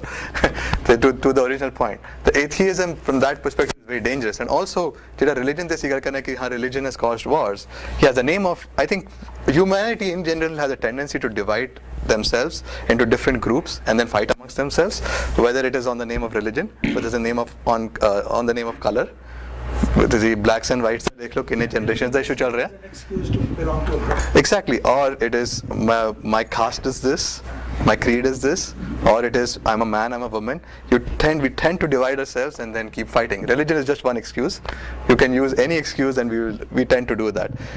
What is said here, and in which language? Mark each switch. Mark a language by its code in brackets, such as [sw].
[en] to the original point, the atheism from that perspective is very dangerous. And also, religion religion has caused wars. Yeah, the name of, I think, humanity in general has a tendency to divide themselves into different groups and then fight amongst themselves, whether it is on the name of religion, whether it's the name of on the name of color. The blacks and whites, [hi] देख लो कितने generations का issue चल रहा है. [en] An excuse to belong to a group. Exactly, or it is my caste is this, my creed is this, or it is I'm a man, I'm a woman. We tend to divide ourselves and then keep fighting. Religion is just one excuse. You can use any excuse, and we tend to do that.